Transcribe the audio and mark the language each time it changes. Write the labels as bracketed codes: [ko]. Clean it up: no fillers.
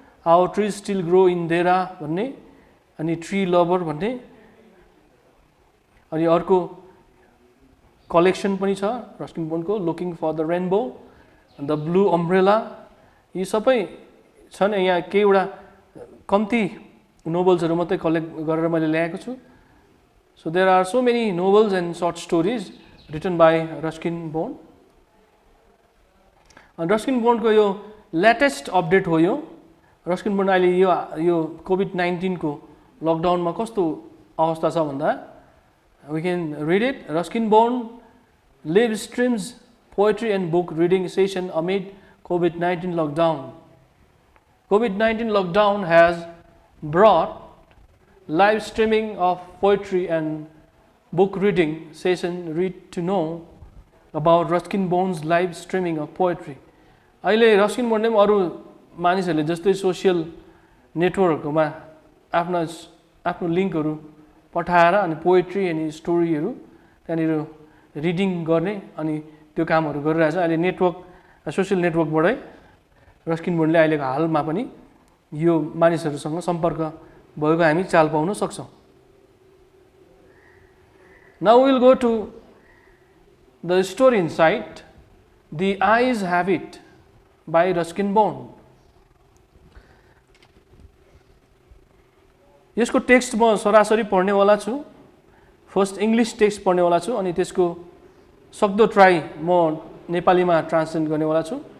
[ne] How trees still grow in देरा भन्ने, अनि ट्री लभर भन्ने, अनि अर्को कलेक्सन पनि छ Ruskin बोन्डको, looking for the rainbow, the blue umbrella. यी सबै छन्। यहाँ केहीवटा कम्ती नोभल्सहरू मात्रै कलेक्ट गरेर मैले ल्याएको छु। [en] So there are so many novels and short stories written by Ruskin Bond. [ne] Ruskin बोन्डको यो लेटेस्ट अपडेट हो। यो रस्किन बोन्ड अहिले यो कोभिड-19 को लकडाउनमा कस्तो अवस्था छ भन्दा, [en] we can read it. Ruskin Bond live streams poetry and book reading session amid COVID-19 lockdown. COVID-19 lockdown has brought live streaming of poetry and book reading session. Read to know about Ruskin Bond's live streaming of poetry. [ne] अहिले Ruskin बोन्डले पनि अरू मानिसहरूले जस्तै social नेटवर्कहरूमा आफ्नो लिङ्कहरू पठाएर अनि poetry अनि स्टोरीहरू त्यहाँनिर रिडिङ गर्ने अनि त्यो कामहरू गरिरहेछ। अहिले नेटवर्क, सोसियल नेटवर्कबाटै रस्किन बोन्डले अहिलेको हालमा पनि यो मानिसहरूसँग सम्पर्क भएको हामी चाल पाउन सक्छौँ। [en] Now we will go to the story inside The Eyes Have It by Ruskin Bond. [ne] यसको टेक्स्ट म सरासरी पढ्नेवाला छु। फर्स्ट इङ्ग्लिस टेक्स्ट पढ्नेवाला छु अनि त्यसको सक्दो ट्राई म नेपालीमा ट्रान्सलेट गर्नेवाला छु।